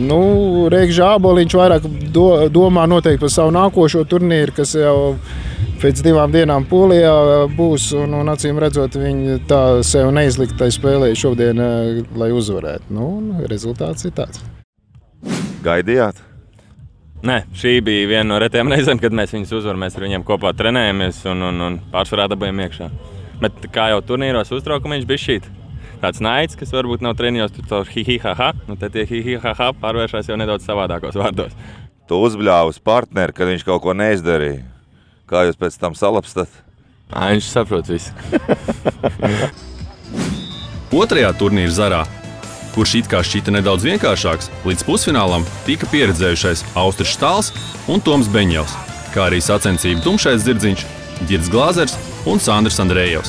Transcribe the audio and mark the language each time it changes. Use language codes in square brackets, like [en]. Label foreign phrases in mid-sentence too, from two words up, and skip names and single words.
[lv] Regža Āboliņš vairāk domā noteikti par savu nākošo turnīru, kas jau pēc 2 dienām Polijā būs, un acīm redzot, viņi tā sev neizliktai spēlēja šodien, lai uzvarētu. Rezultāts ir tāds. Gaidījāt? Nē, šī bija viena no retajām reizēm, kad mēs viņus uzvaram. Mēs ar viņiem kopā trenējamies un pārsvarā dabējam iekšā. Bet kā jau turnīros uztraukumiņš bija šīt. Tāds naids, kas varbūt nav trenījos, tur caur hi-hi-ha-ha. Tad tie hi-hi-ha-ha pārvēršās jau nedaudz savādākos vārdos. Tu uzbļāvi uz partneri, kad viņš kaut ko neizdarīja. Kā jūs pēc tam salapstat? Viņš saprot visu. Otrajā turnīra zarā, kurš it kā šķita nedaudz vienkāršāks, līdz pusfinālam tika pieredzējušais Austris Štāls un Toms Beņevs, kā arī sacensību tumšais dzirdziņš, Girds Glāzers un Sandrs Andrējevs.